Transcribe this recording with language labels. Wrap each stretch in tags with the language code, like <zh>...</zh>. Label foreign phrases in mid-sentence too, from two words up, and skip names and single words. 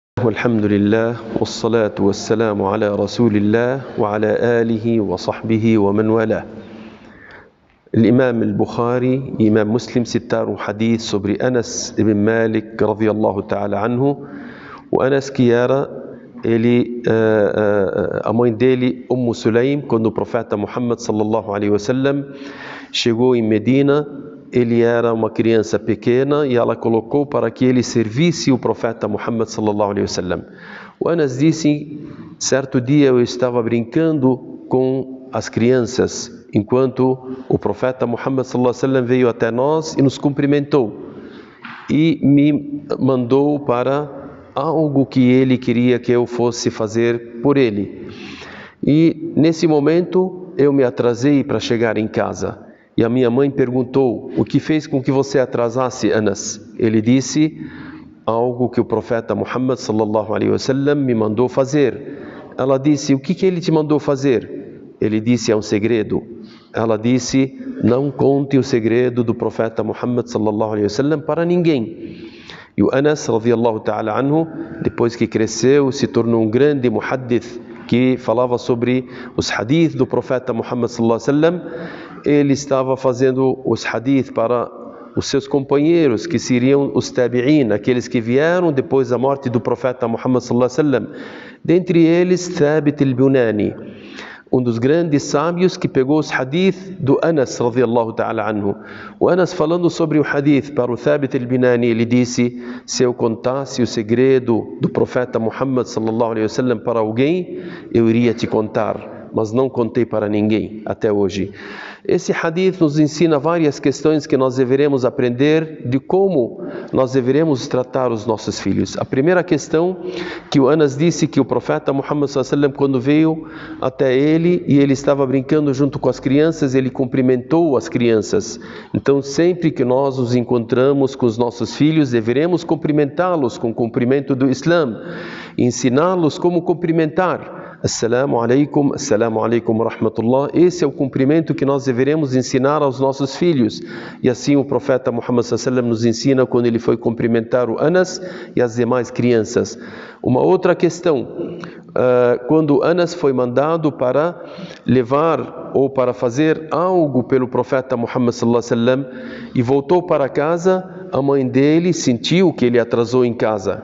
<ar>والحمد لله والصلاة والسلام على رسول الله وعلى آله وصحبه ومن والاه. الإمام البخاري إمام مسلم</ar> <pt>citaram hadith sobre Anas ibn Malik</pt> <ar>رضي الله تعالى عنه.</ar> <pt>O Anas que era a mãe dele, Sulaim, quando o profeta Muhammad</pt> <ar>صلى الله عليه وسلم</ar> <pt>chegou em Medina, ele era uma criança pequena e ela colocou para que ele servisse o profeta Muhammad</pt> <ar>صلى الله عليه وسلم.</ar> <pt>O Anas disse: certo dia eu estava brincando com as crianças enquanto o profeta Muhammad</pt> <ar>صلى الله عليه وسلم</ar> <pt>veio até nós e nos cumprimentou e me mandou para algo que ele queria que eu fosse fazer por ele. E nesse momento eu me atrasei para chegar em casa. E a minha mãe perguntou: o que fez com que você atrasasse, Anas? Ele disse: algo que o profeta Muhammad</pt> <ar>صلى الله عليه وسلم</ar> <pt>me mandou fazer. Ela disse: o que ele te mandou fazer? Ele disse: é um segredo. Ela disse: não conte o segredo do profeta Muhammad</pt> <ar>صلى الله عليه وسلم</ar> <pt>para ninguém. E o Anas</pt> <ar>رضي الله تعالى عنه,</ar> <pt>depois que cresceu, se tornou um grande muhaddith que falava sobre os hadith do profeta Muhammad</pt> <ar>صلى الله عليه وسلم.</ar> <pt>Ele estava fazendo os hadith para os seus companheiros, que seriam os tabi'in, aqueles que vieram depois da morte do profeta Muhammad</pt> <ar>صلى الله عليه وسلم.</ar> <pt>Dentre eles, Thabit al-Bunani, um dos grandes sábios que pegou os hadith do Anas</pt> <ar>رضي الله تعالى عنه.</ar> <pt>O Anas, falando sobre o hadith para o Thabit al-Bunani, ele disse: se eu contasse o segredo do profeta Muhammad</pt> <ar>صلى الله عليه وسلم</ar> <pt>para alguém, eu iria te contar, mas não contei para ninguém até hoje. Esse hadith nos ensina várias questões que nós deveremos aprender de como nós deveremos tratar os nossos filhos. A primeira questão, que o Anas disse que o profeta Muhammad</pt> <ar>صلى الله عليه وسلم,</ar> <pt>quando veio até ele e ele estava brincando junto com as crianças, ele cumprimentou as crianças. Então, sempre que nós nos encontramos com os nossos filhos, deveremos cumprimentá-los com o cumprimento do Islã, ensiná-los como cumprimentar.</pt> <ar>السلام عليكم رحمة الله.</ar> <pt>Esse é o cumprimento que nós deveremos ensinar aos nossos filhos. E assim o profeta Muhammad</pt> <ar>صلى الله عليه وسلم</ar> <pt>nos ensina quando ele foi cumprimentar o Anas e as demais crianças. Uma outra questão, quando Anas foi mandado para levar ou para fazer algo pelo profeta Muhammad</pt> <ar>صلى الله عليه وسلم</ar> <pt>e voltou para casa, a mãe dele sentiu que ele atrasou em casa.</pt>